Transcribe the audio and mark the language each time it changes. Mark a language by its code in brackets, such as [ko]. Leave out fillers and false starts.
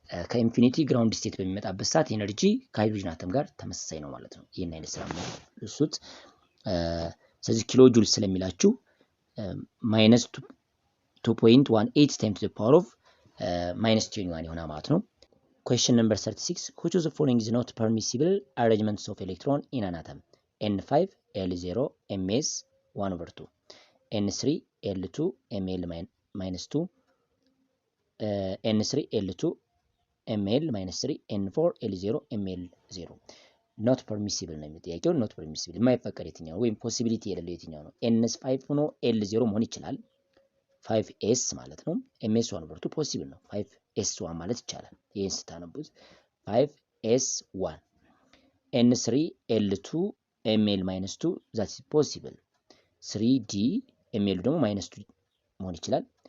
[am] ከኢንፊኒቲ ግራውንድ ስቴት በሚመጣበት ሰዓት ኤነርጂ ከሃይድሮጅን አተም ጋር ተመሳሳይ ነው ማለት ነው። ይሄን አይነት ስራ ነው እሱት። ስለዚህ ኪሎ ጁል ስለሚላችሁ minus 2.18 times the power of minus 21 ይሆናል ማለት ነው። [en] Question number 36. Which of the following is not permissible arrangements of electron in an atom? N5, L0, Ms 1 over 2. N3, L2, Ml minus 2. N3, L2, Ml minus 3. N4, L0, Ml 0. Not permissible [am] ነው የሚጠያቀው። [en] not permissible [am] የማይፈቀድ የትኛው ወይም possibility የሌለው የትኛው ነው? Ns5 ሆኖ L0 መሆን ይችላል። 5s ማለት ነው። ms1 over 2 possible ነው። 5s1 ማለት ይቻላል። ይሄን ስታነቡት 5s1 n3 l2 ml minus 2 [en] that is possible [am] 3d ml ደግሞ minus 2 መሆን ይችላል።